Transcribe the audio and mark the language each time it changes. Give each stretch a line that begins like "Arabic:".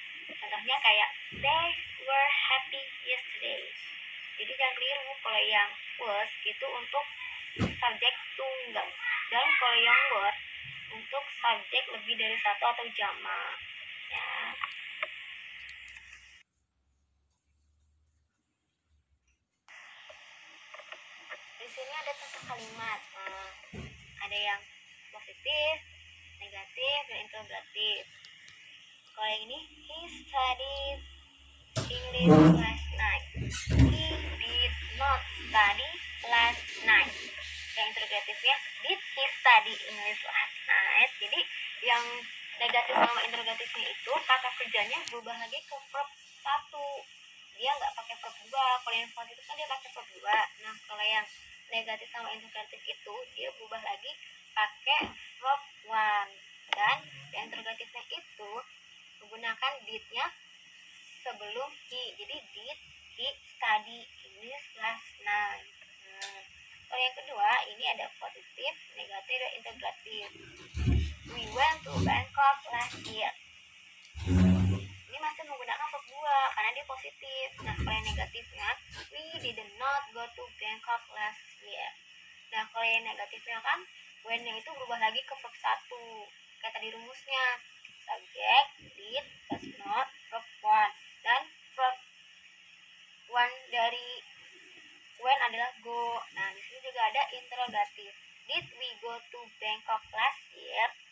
Indonesian: Contohnya kayak
English: they were happy yesterday.
Indonesian: Jadi jangan keliru, kalau yang was itu untuk subjek tunggal, dan kalau yang were untuk subjek lebih dari satu atau jamak ya. Di sini ada contoh kalimat, ada yang positif, negatif, dan interrogatif. Kalau yang ini,
English: he studied English last night. He did not study last night.
Indonesian: Yang interrogatifnya,
English: did he study English last night?
Indonesian: Jadi yang negatif sama interrogatifnya itu kata kerjanya berubah lagi ke verb 1. Dia nggak pakai verb 2. Kalau yang positif kan dia pakai verb 2. Nah, kalau yang negatif sama interrogatif itu dia berubah lagi pakai verb 1. Dan yang interrogatifnya itu menggunakan did-nya sebelum he. Jadi
English: did he study English last night.
Indonesian: Kalau yang kedua ini ada positif, negatif, dan integratif.
English: We went to Bangkok last year.
Indonesian: Ini masih menggunakan verb 2 karena dia positif. Nah, kalau yang negatifnya,
English: we did not go to Bangkok last year.
Indonesian: Nah, kalau yang negatifnya kan when-nya itu berubah lagi ke verb 1. Kayak tadi rumusnya. Subjek, did, plus not, verb 1. Dan verb 1 dari when adalah go. Nah, di sini juga ada interrogatif.
English: Did we go to Bangkok last year?